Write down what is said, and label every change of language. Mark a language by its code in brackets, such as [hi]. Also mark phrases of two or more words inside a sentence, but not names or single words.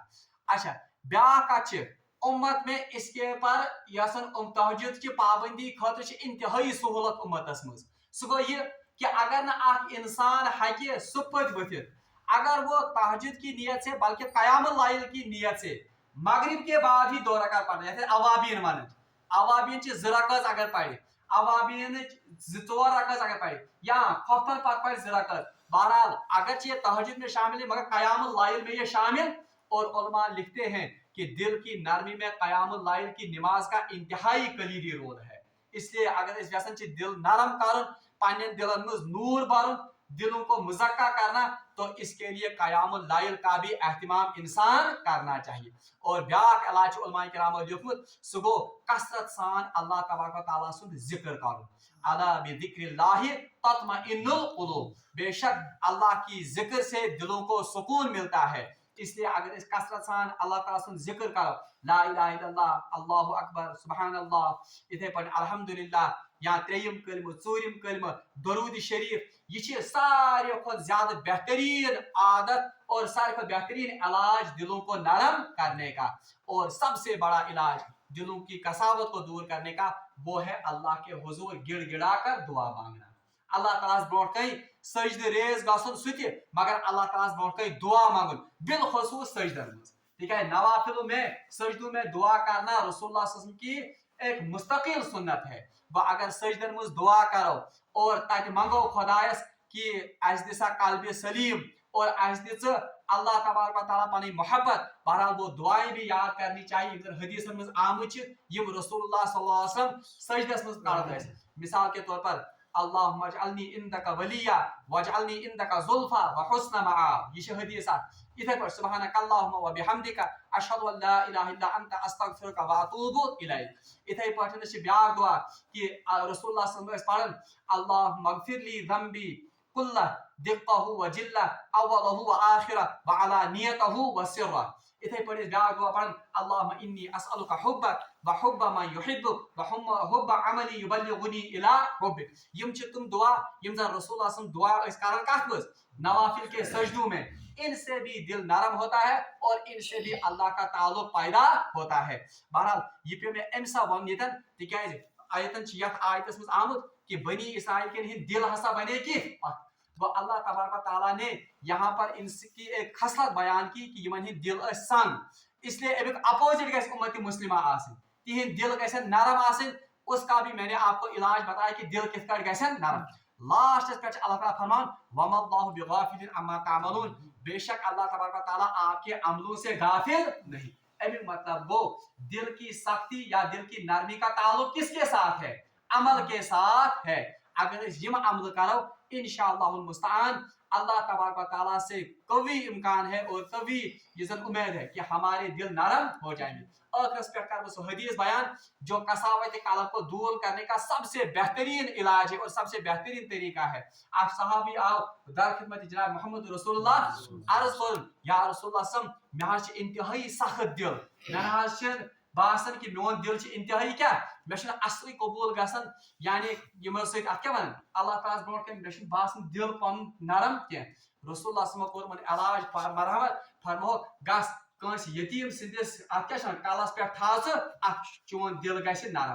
[ks] اچھا بیاکھ کتھ چھِ امت میں اس کے پر یسن [ur] تہجد کی پابندی [ks] خاطر چھِ انتہائی سہولت امتس مز. سُہ گوٚو یہ کہ اگر نہ اکھ انسان ہیکہِ صبح ؤتھِتھ, [ur] اگر وہ تہجد کی نیت سے بلکہ قیام اللیل کی نیت سے مغرب کے بعد ہی 2 رکعت پڑھنا, [ks] یتھ اوابین ونان, اوابین چھ 2 رکعت اگر پڑھِ, اوابین 2 رکعت اگر پڑھِ یا خفتن پتہ پڑھِ 2 رکعت. [ur] بہرحال اگرچہ یہ تہجد میں شامل ہے مگر قیام اللیل میں یہ شامل. اور علماء لکھتے ہیں کہ دل کی نرمی میں قیام اللیل کی نماز کا انتہائی کلیدی رول ہے. اس لیے اگر [ks] اس یژھان چھ دل نرم کرن, پنن دلن مز نور برن, [ur] دلوں کو مزکہ کرنا, تو اس کے لیے قیام اللیل کا بھی اہتمام انسان کرنا چاہیے. [ks] اور بیاکھ علاج علماء کرامو لیوکھمت سُہ گوٚو کثرت سان [ar] اللہ تبارک و تعالیٰ [ks] سُنٛد ذکر کرُن. [ar] الا بذکر اللہ تطمئن القلوب, [ur] بے شک اللہ کی ذکر سے دلوں کو سکون ملتا ہے. [ks] اس لیے اگر اس کثرت سان اللہ تعالیٰ سُنٛد ذکر کرو, [ar] لا الہ الا اللہ, اللہ اکبر, سبحان اللہ, [ks] اتھے پٲٹھۍ الحمدللہ, یا ترٛیٚیِم کلمہ, ژوٗرِم کلمہ, درود شریف, یہ چھِ ساروی کھۄتہٕ زیادٕ بہترین عادت اور ساروی کھۄتہٕ بہترین علاج [ur] دلوں کو نرم کرنے کا. اور سب سے بڑا علاج دلوں کی کساوت کو دور کرنے کا وہ ہے اللہ کے حضور گڑ گڑا کر دعا مانگنا. [ks] اللہ تعالیٰ برونٛٹھ کَنۍ سجدٕ ریز گژھُن سُہ تہِ, مگر اللہ تعالیٰ برونٛٹھ کَنۍ دعا مانگُن بالخصوص سجدن منٛز. [ur] تِکیٛازِ نوافلوں میں سجدوں میں دعا کرنا رسول اللہ صلی اللہ علیہ وسلم کی ایک مستقل سنت ہے. [ks] وہ اگر سجدن منٛز دعا کرو اور تتہِ منگو خدایس کہ اسہِ دِ سا قلبِ سلیم اور اسہِ دِ ژٕ [ar] اللہ تبارک و تعالیٰ [ks] پنٕنۍ محبت. [ur] بہرحال وہ دعائیں بھی یاد کرنی چاہیے [ks] یِم زن حدیثن منٛز آمٕژ چھِ, یِم رسول اللہ صلی اللہ علیہ وسلم سجدس منٛز پران ٲسۍ. [ur] مثال کے طور پر [ar] اللہم اجعلنی عندک ولیہ واجعلنی عندک زلفا وحسن مآب, [ks] یہ چھِ حدیث اکھ. یتھے پٲٹھۍ [ar] سبحانک اللہم وبحمدک اشہد ان لا الہ الا انت استغفرک واتوب الیک. [ks] یتھے پٲٹھۍ چھِ بیاکھ دعا کہ رسول اللہ صلی اللہ علیہ وسلم ٲسۍ پران [ar] اللہم اغفر لی ذنبی کلہ دقہ وجلہ اولہ وآخرہ وعلانیتہ وسرہ. [ks] اتھے پٲٹھۍ ٲسۍ بیاکھ دعا پران [ar] اللہم انی اسألک حبک وحب من یحبک وحب عملی یبلغنی الی حبک. [ks] یم چھِ تم دعا یم زن رسول اللہ صلی اللہ علیہ وسلم دعا ٲسۍ کران کتھ منٛز, [ur] نوافل کے سجدوں میں. ان سے بھی دل نرم ہوتا ہے اور ان سے بھی اللہ کا تعلق پیدا ہوتا ہے. [ks] بہرحال یہ پیو مےٚ امہِ ساتہٕ ونُن ییٚتٮ۪ن تِکیٛازِ آیتن چھِ یتھ آیتس منٛز آمُت کہ بنی اسرائیل کٮ۪ن ہٕنٛدۍ دل ہسا بنے کینٛہہ. [ur] وہ [ar] اللہ تبارک و تعالیٰ [ur] نے یہاں پر ان کی ایک خصلت بیان کی کہ [ks] یمن ہٕنٛدۍ دل ٲسۍ سنگ. اس لیے امیُک اپوزٹ گژھِ امت مسلمہ آسٕنۍ, تہنٛدۍ دل گژھن نرم آسٕنۍ. [ur] اس کا بھی میں نے آپ کو علاج بتایا کہ [ks] دل کتھ کٲٹھۍ گژھن نرم. لاسٹس پہ اللہ تعالیٰ فرمان [ar] وما اللہ بغافل عما تعملون, [ur] بے شک اللہ تبارک و تعالیٰ آپ کے عملوں سے غافل نہیں. امیُک مطلب وہ دل کی سختی یا دل کی نرمی کا تعلق کس کے ساتھ ہے, عمل کے ساتھ ہے. [ks] اگر اس یم عمل کرو [ar] انشاءاللہ المستعان [ur] اللہ تبارک و تعالیٰ سے قوی امکان ہے اور قوی یہ زن امید ہے کہ ہمارے دل نرم ہو جائیں گے. آخرس پہ کر وہ حدیث بیان جو کساوت قلب کو دور کرنے کا سب سے بہترین علاج ہے اور سب سے بہترین طریقہ ہے. [ks] آپ صحابی آؤ در خدمت جناب محمد رسول اللہ عرض کر یا رسول اللہ صلی اللہ علیہ وسلم مےٚ حظ چھِ انتہائی سخت دل, مےٚ حظ چھِ باسان کہ میون دل چھِ انتہائی کیا مےٚ چھُنہٕ اصلٕے قبوٗل گژھان یعنی یِمو سۭتۍ اتھ کیٛاہ ونان اللہ تعالیٰ ہس برونٛٹھ کَنۍ مےٚ چھُنہٕ باسان دل پنُن نرم کینٛہہ. رسول اللہ صلی اللہ علیہ وسلم کوٚر یِمن علاج مرحمت, فرمووُکھ گژھ کٲنٛسہِ یتیٖم سٕنٛدِس اتھ کیٛاہ چھِ ونان کلس پٮ۪ٹھ تھاو ژٕ اتھ چون دل گژھِ نرم.